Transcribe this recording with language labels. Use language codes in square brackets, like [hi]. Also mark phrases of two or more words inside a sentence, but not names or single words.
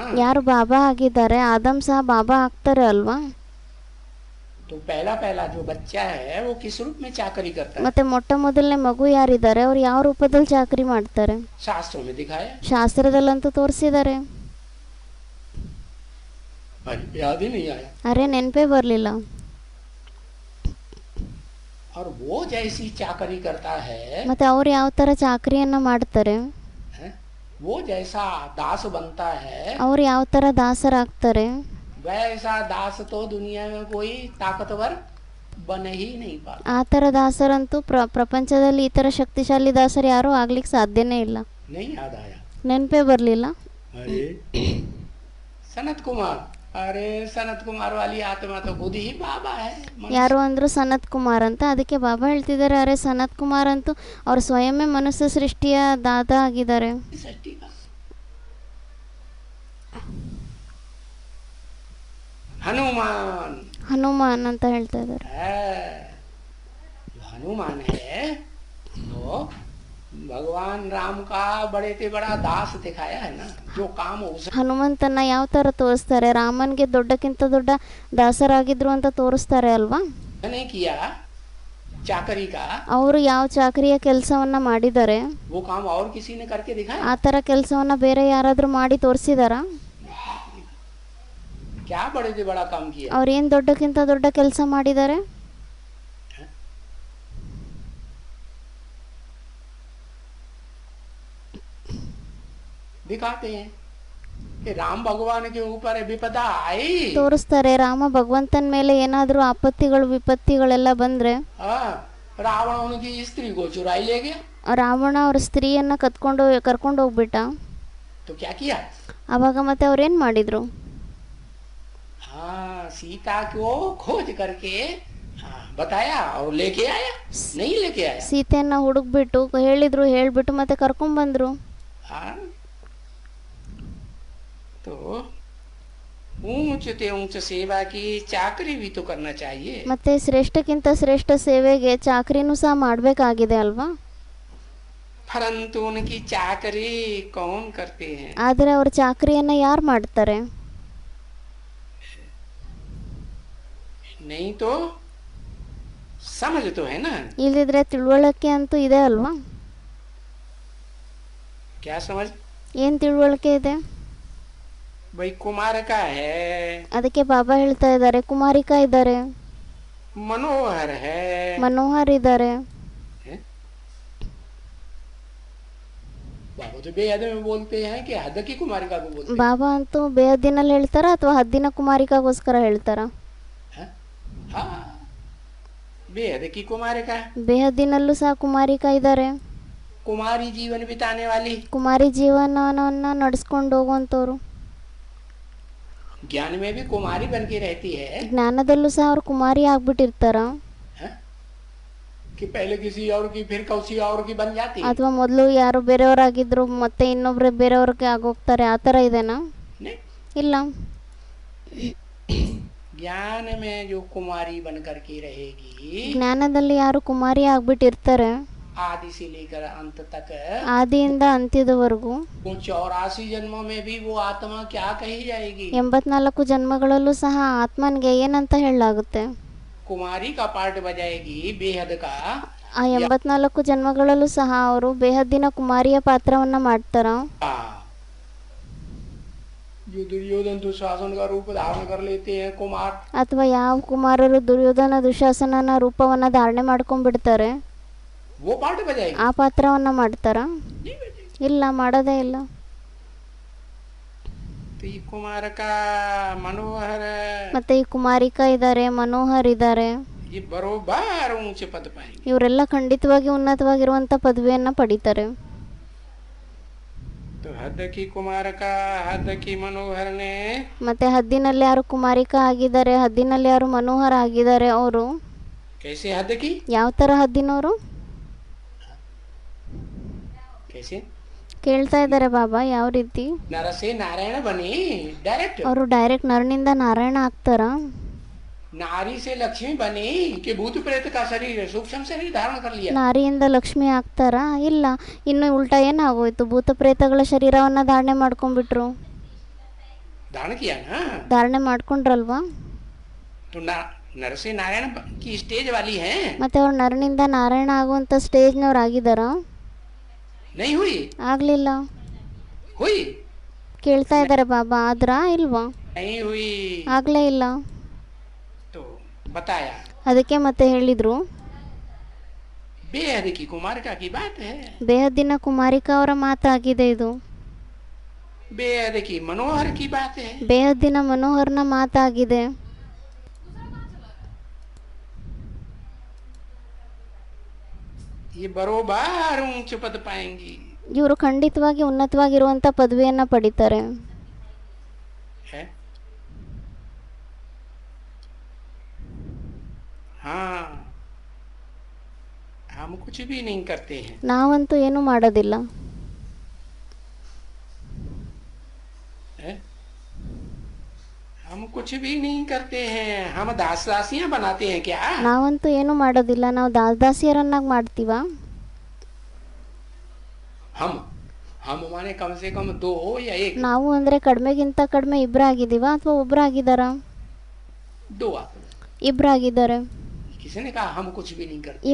[kn] ಯಾರು ಬಾಬಾ ಆಗಿದ್ದಾರೆ ಆದಮ್ ಸಹ ಬಾಬಾ ಆಗ್ತಾರೆ ಅಲ್ವಾ? [hi] तो पहला पहला जो बच्चा है वो किस रूप में चाकरी करता है? [kn] ಮತ್ತೆ ಮೊಟ್ಟ ಮೊದಲನೇ ಮಗು ಯಾರಿದ್ದಾರೆ ಅವ್ರು ಯಾವ ರೂಪದಲ್ಲಿ ಚಾಕರಿ ಮಾಡ್ತಾರೆ? [hi] शास्त्रों में दिखाया. [kn] ಶಾಸ್ತ್ರದಲ್ಲಂತೂ ತೋರಿಸಿದ್ದಾರೆ. [hi] अरे याद ही नहीं आया. [kn] ಅರೆ ನೆನಪೇ ಬರಲಿಲ್ಲ. [hi] और वो जैसी चाकरी करता है, [kn] ಮತ್ತೆ ಅವ್ರು ಯಾವ ಥರ ಚಾಕರಿಯನ್ನು ಮಾಡ್ತಾರೆ? [hi] हैं? वो जैसा दास बनता है [kn] ಅವ್ರು ಯಾವ ಥರ ದಾಸರಾಗ್ತಾರೆ? [hi] वैसा दास तो दुनिया में कोई ताकतवर बन ही नहीं पाता. [kn] ಆ ಥರ ದಾಸರಂತೂ ಪ್ರಪಂಚದಲ್ಲಿ ಈ ಥರ ಶಕ್ತಿಶಾಲಿ ದಾಸರು ಯಾರೂ ಆಗ್ಲಿಕ್ಕೆ ಸಾಧ್ಯನೇ ಇಲ್ಲ. [hi] नहीं याद आया. [kn] ನೆನಪೇ ಬರಲಿಲ್ಲ. [hi] अरे सनत कुमार, अरे सनत कुमार वाली आत्मा तो खुद ही बाबा है. [kn] ಯಾರು ಅಂದ್ರು ಸನತ್ ಕುಮಾರ್ ಅಂತ. ಅದಕ್ಕೆ ಬಾಬಾ ಹೇಳ್ತಿದ್ದಾರೆ, ಅರೆ ಸನತ್ ಕುಮಾರ್ ಅಂತೂ ಅವ್ರು ಸ್ವಯಂವೇ ಮನುಷ್ಯ ಸೃಷ್ಟಿಯ ದಾದ ಆಗಿದ್ದಾರೆ. [hi] सृष्टि का हनुमान [kn] ಹನುಮಾನ್ ಅಂತ ಹೇಳ್ತಾ ಇದ್ದಾರೆ. [hi] है. जो हनुमान है वो भगवान राम का बड़े से बड़ा दास दिखाया है ना, जो काम उसे [kn] ಹನುಮಂತನ ಯಾವ ಥರ ತೋರಿಸ್ತಾರೆ, ರಾಮನ್ಗೆ ದೊಡ್ಡಕ್ಕಿಂತ ದೊಡ್ಡ ದಾಸರಾಗಿದ್ರು ಅಂತ ತೋರಿಸ್ತಾರೆ ಅಲ್ವಾ. [hi] नहीं किया चाकरी का, [kn] ಅವರು ಯಾವ ಚಾಕರಿಯ ಕೆಲಸವನ್ನ ಮಾಡಿದ್ದಾರೆ, [hi] वो काम और किसी ने करके दिखाया? [kn] ಆ ಥರ ಕೆಲಸವನ್ನ ಬೇರೆ ಯಾರಾದರೂ ಮಾಡಿ ತೋರಿಸಿದಾರಾ? [hi] क्या बड़े से बड़ा काम किया? [kn] ಅವ್ರೇನು ದೊಡ್ಡಕ್ಕಿಂತ ದೊಡ್ಡ ಕೆಲಸ ಮಾಡಿದ್ದಾರೆ? [hi] दिखाते हैं कि राम भगवान के ऊपर विपदा आई, [kn] ತೋರಿಸ್ತಾರೆ. ರಾಮ ಭಗವಂತನ ಮೇಲೆ ಏನಾದರೂ ಆಪತ್ತಿಗಳು ವಿಪತ್ತಿಗಳೆಲ್ಲ ಬಂದರೆ [hi] हाँ, रावण उनकी स्त्री को चुराई ले गया, [kn] ರಾವಣ ಅವ್ರ ಸ್ತ್ರೀಯನ್ನು ಕರ್ಕೊಂಡು ಹೋಗ್ಬಿಟ್ಟ. [hi] तो क्या किया? [kn] ಆವಾಗ ಮತ್ತೆ ಅವ್ರೇನು ಮಾಡಿದರು? [hi] हाँ, सीता को खोज करके हाँ, बताया और लेके आया, नहीं लेके आया? [kn] ಸೀತೆಯನ್ನ ಹುಡುಕ್ಬಿಟ್ಟು ಹೇಳ್ಬಿಟ್ಟು ಮತ್ತೆ ಕರ್ಕೊಂಡ್ಬಂದ್ರು. [hi] हाँ, तो ऊंच ते ऊंच सेवा की चाकरी भी तो करना चाहिए. [kn] ಮತ್ತೆ ಶ್ರೇಷ್ಠಕ್ಕಿಂತ ಶ್ರೇಷ್ಠ ಸೇವೆಗೆ ಚಾಕರಿನೂ ಸಹ ಮಾಡಬೇಕಾಗಿದೆ ಅಲ್ವಾ. [hi] परंतु उनकी चाकरी कौन करते हैं? [kn] ಆದರೆ ಅವ್ರ ಚಾಕರಿಯನ್ನ ಯಾರು ಮಾಡ್ತಾರೆ? [hi] नहीं तो समझ तो है ना. [kn] ಇಲ್ಲದಿದ್ರೆ ತಿಳುವಳಿಕೆ ಅಂತೂ ಇದೆ ಅಲ್ವಾ. [hi] क्या समझ? [kn] ಏನು ತಿಳುವಳಿಕೆ ಇದೆ? [hi] भाई कुमार का है, [kn] ಅದಕ್ಕೆ ಬಾಬಾ ಹೇಳ್ತಾ ಇದ್ದಾರೆ, ಕುಮಾರಿಕಾ ಇದ್ದಾರೆ, [hi] मनोहर है, [kn] ಮನೋಹರ್ ಇದ್ದಾರೆ. [hi] बाबू तो बेहद में बोलते हैं कि हद की कुमारिका को बोलते हैं. [kn] ಬಾಬಾ ಅಂತೂ ಬೇಹದ್ದಿನಲ್ಲಿ ಹೇಳ್ತಾರ ಅಥವಾ ಹದ್ದಿನ ಕುಮಾರಿಕಾಗೋಸ್ಕರ ಹೇಳ್ತಾರ? [hi] हाँ, बेहद की कुमारिका, [kn] ಬೇಹದ್ದಿನಲ್ಲೂ ಸಹ ಕುಮಾರಿಕಾ ಇದ್ದಾರೆ. [hi] कुमारी जीवन बिताने वाली, [kn] ಕುಮಾರಿ ಜೀವನವನ್ನ ನಡೆಸ್ಕೊಂಡು ಹೋಗುವಂಥವ್ರು. [hi] ज्ञान में भी कुमारी बन के रहती है. [kn] ಜ್ಞಾನದಲ್ಲೂ ಸಹ ಅವ್ರು ಕುಮಾರಿ ಆಗ್ಬಿಟ್ಟಿರ್ತಾರ, [hi] हाँ? कि पहले किसी और की फिर किसी और की बन जाती है. [kn] ಅಥವಾ ಮೊದಲು ಯಾರು ಬೇರೆಯವರಾಗಿದ್ರು ಮತ್ತೆ ಇನ್ನೊಬ್ರು ಬೇರೆಯವ್ರಿಗೆ ಆಗೋಗ್ತಾರೆ, ಆ ಥರ ಇದೆನಾ? [hi] नहीं, [kn] ಇಲ್ಲ. [hi] ज्ञान में जो कुमारी बन करके रहेगी, [kn] ಜ್ಞಾನದಲ್ಲಿ ಯಾರು ಕುಮಾರಿ ಆಗ್ಬಿಟ್ಟಿರ್ತಾರೆ, [hi] आदि से लेकर अंत तक, [kn] ಆದಿಯಿಂದ ಅಂತ್ಯದವರೆಗೂ [hi] वो 84 जन्मों में भी वो आत्मा क्या कही जाएगी? [kn] 84 ಜನ್ಮಗಳಲ್ಲೂ ಸಹ ಆತ್ಮನ್ಗೆ ಏನಂತ ಹೇಳಲಾಗುತ್ತೆ? [hi] कुमारी का पार्ट बजाएगी, बेहद का. [kn] ಆ 84 ಜನ್ಮಗಳಲ್ಲೂ ಸಹ ಅವರು ಬೇಹದ್ದಿನ ಕುಮಾರಿಯ ಪಾತ್ರವನ್ನ ಮಾಡ್ತಾರ. [hi] जो दुर्योधन दुशासन का रूप धारण कर लेते हैं कुमार, [kn] ಅಥವಾ ಯಾವ ಕುಮಾರರು ದುರ್ಯೋಧನ ದುಶಾಸನನ ರೂಪವನ್ನ ಧಾರಣೆ ಮಾಡ್ಕೊಂಡ್ಬಿಡ್ತಾರೆ, [hi] वो पार्ट बजाएगी. [kn] ಆ ಪಾತ್ರವನ್ನ ಮಾಡ್ತಾರ? [hi] नहीं बजाएगी. [kn] ಇಲ್ಲ, ಮಾಡೋದೇ ಇಲ್ಲ. [hi] तो ये कुमार का मनोहर, [kn] ಮತ್ತೆ ಈ ಕುಮಾರಿಕಾ ಇದ್ದಾರೆ, ಮನೋಹರ್ ಇದ್ದಾರೆ, [hi] ये बरोबर ऊंचे पद पाएंगे. [kn] ಇವರೆಲ್ಲ ಖಂಡಿತವಾಗಿ ಉನ್ನತವಾಗಿರುವಂತ ಪದವಿಯನ್ನ ಪಡಿತಾರೆ. [hi] तो हद की कुमार का, हद की मनोहर ने [kn] ಮತ್ತೆ ಹದ್ದಿನಲ್ಲಿ ಯಾರು ಕುಮಾರಿಕಾ ಆಗಿದ್ದಾರೆ, ಹದ್ದಿನಲ್ಲಿ ಯಾರು ಮನೋಹರ ಆಗಿದ್ದಾರೆ, ಅವರು [hi] कैसे हद की, [kn] ಯಾವ ತರ ಹದ್ದಿನವರು? [hi] कैसे [kn] ಕೇಳ್ತಾ ಇದ್ದಾರೆ ಬಾಬಾ, ಯಾವ ರೀತಿ? [hi] नर से नारायण बने डायरेक्ट, [kn] ಅವರು ಡೈರೆಕ್ಟ್ ನರನಿಂದ ನಾರಾಯಣ ಆಗ್ತಾರ? [hi] नारी से लक्ष्मी बनी कि भूत प्रेत का शरीर सूक्ष्म शरीर धारण कर लिया. [kn] ನಾರಿಯಿಂದ ಲಕ್ಷ್ಮಿ ಆಗ್ತಾರ? ಇಲ್ಲ, ಇನ್ನು ಉಲ್ಟಾ ಏನಾಗೋಯ್ತು, ಭೂತ ಪ್ರೇತಗಳ ಶರೀರವನ್ನ ಧಾರಣೆ ಮಾಡ್ಕೊಂಡ್ಬಿಟ್ರು. [hi] धारण किया ना, [kn] ಧಾರಣೆ ಮಾಡ್ಕೊಂಡ್ರಲ್ವಾ? [hi] तो नर से नारायण की स्टेज वाली है, [kn] ಮತ್ತೆ ಅವ್ರು ನರನಿಂದ ನಾರಾಯಣ ಆಗುವಂತ ಸ್ಟೇಜ್ನವ್ರು ಆಗಿದಾರ? [hi] नहीं हुई? [kn] ಆಗ್ಲಿಲ್ಲ. [hi] हुई? [kn] ಕೇಳ್ತಾ ಇದ್ದಾರೆ ಬಾಬಾ, ಆದ್ರಾ ಇಲ್ವಾ? [hi] नहीं हुई. [kn] ಆಗ್ಲೇ ಇಲ್ಲ. [hi] तो बताया, [kn] ಅದಕ್ಕೆ ಮತ್ತೆ ಹೇಳಿದ್ರು, [hi] बेहद की कुमारिका की बात है, [kn] ಬೇಹದ್ದಿನ ಕುಮಾರಿಕಾ ಅವರ ಮಾತಾಗಿದೆ ಇದು. [hi] बेहद की मनोहर की बात है. [kn] ಬೇಹದ್ದಿನ ಮನೋಹರ್ನ ಮಾತಾಗಿದೆ. [hi] ये बरोबर ऊंच पद पाएंगी. [kn] ಇವರು ಖಂಡಿತವಾಗಿ ಉನ್ನತವಾಗಿರುವಂತ ಪದವಿಯನ್ನ ಪಡಿತಾರೆ. [hi] है? हाँ, हम कुछ भी नहीं करते हैं. [kn] ನಾವಂತೂ ಏನು ಮಾಡೋದಿಲ್ಲ. [hi] है? हम कुछ भी नहीं करते हैं, हम दास दासियां बनाते हैं क्या? [kn] ನಾವಂತೂ ಏನು ಮಾಡೋದಿಲ್ಲ, ನಾವು ದಾಸದಾಸಿಯರನ್ನಾಗಿ ಮಾಡ್ತೀವ. [hi] हम हम माने कम से कम दो या एक, [kn] ನಾವು ಅಂದರೆ ಕಡಿಮೆಗಿಂತ ಕಡಿಮೆ ಇಬ್ಬರಾಗಿದ್ದೀವ ಅಥವಾ ಒಬ್ಬರಾಗಿದ್ದಾರಾ? [hi] दो आदमी। [kn] ಇಬ್ಬರಾಗಿದ್ದಾರೆ. [hi] किसी ने कहा हम कुछ भी नहीं करते।